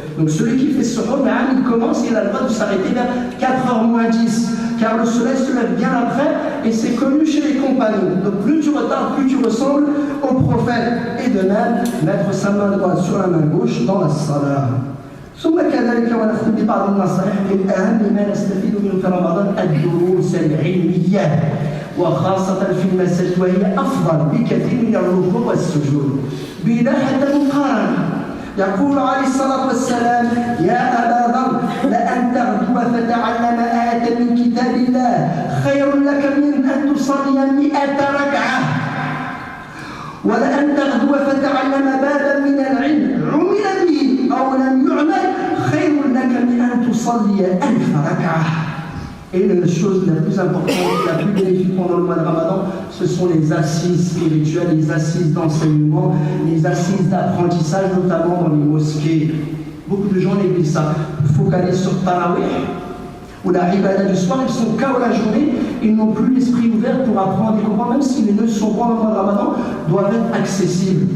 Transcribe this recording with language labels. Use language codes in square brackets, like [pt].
[fr] Donc celui qui fait ce suhour, il commence et il a le droit de s'arrêter vers 4h moins 10 car le soleil se lève bien après et c'est connu chez les compagnons. Donc plus tu retardes, plus tu ressembles au prophète. Et de même, mettre sa main droite sur la main gauche dans la salat. [ar] ثم كذلك ونختم ببعض النصائح من أهم ما نستفيد منه في رمضان الدروس العلمية وخاصة في المساجد وهي أفضل بكثير من الركوع والسجود بلا حتى مقارنة. يقول عليه الصلاة والسلام يا أبا ذر لأن تغدو فتعلم آية من كتاب الله خير لك من أن تصلي 100 ركعة ولأن تغدو فتعلم بابا من العلم عمل به أو لم يعمل خير لك من أن تصلي 1000 ركعة. [fr] Et la chose la plus importante, la plus bénéfique pendant le mois de Ramadan, ce sont les assises spirituelles, les assises d'enseignement, les assises d'apprentissage, notamment dans les mosquées. Beaucoup de gens négligent ça. Focalisent sur Tarawih ou la Ibadah du soir, ils sont KO la journée, ils n'ont plus l'esprit ouvert pour apprendre et comprendre, même si les leçons pendant le mois de Ramadan doivent être accessibles.